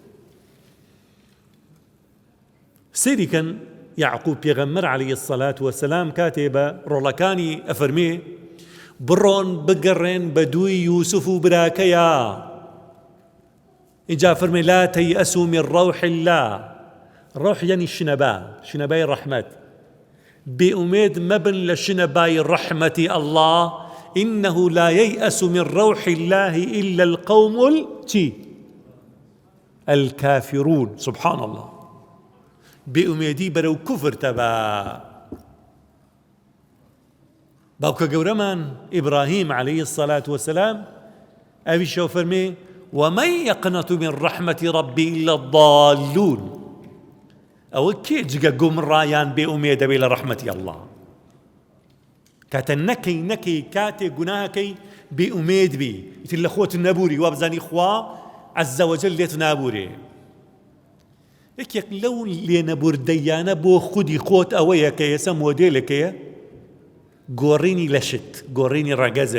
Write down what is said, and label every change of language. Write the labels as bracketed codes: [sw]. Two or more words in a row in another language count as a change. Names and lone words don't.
[ckb] سەیریکەن یعقوب پێغەمبەر [ar] عەلەیهی الصەلاة وەسەلام [ckb] کاتێ بە ڕۆڵەکانی ئەفەرمێ بڕۆن بگەڕێن بە دووی یووسف و براکەیە. اینجا فەرمێ [ar] لا تەیئەسوا من ڕەوح الله. [ckb] ڕەوح یعنی شنەبای ڕەحمەت. بێئومێد مەبن لە شنەبای ڕەحمەتی ئەڵڵا. [ar] إنه لا ييأس من روح الله إلا القوم الكافرون. سبحان الله. [ckb] بێئومێدی بەرەو کوفر تەبا. باوکە گەورەمان ئیبراهیم [ar] عەلەیهی الصەلاة وەسەلام [ckb] ئەویشەوە فەرمێ [ar] ومن يقنط من رحمة ربي إلا الضالون. [ckb] ئەوە کێ جگە گومڕایان بێئومێدە بێ لە ڕەحمەتی ئەڵڵا؟ کاتە نەکەی کاتێ گوناهەکەی بێئومێد بی، ئیتر لە خۆت نەبووری، وا بزانی خوا [ar] عەزە وەجەل [ckb] لێت نابوورێ. یەکێک لەو لێنەبوردەیانە بۆ خودی خۆت ئەوەیە کە ئێستا مۆدێلەکەیە گۆڕینی لەشت، گۆڕینی ڕەگەزە.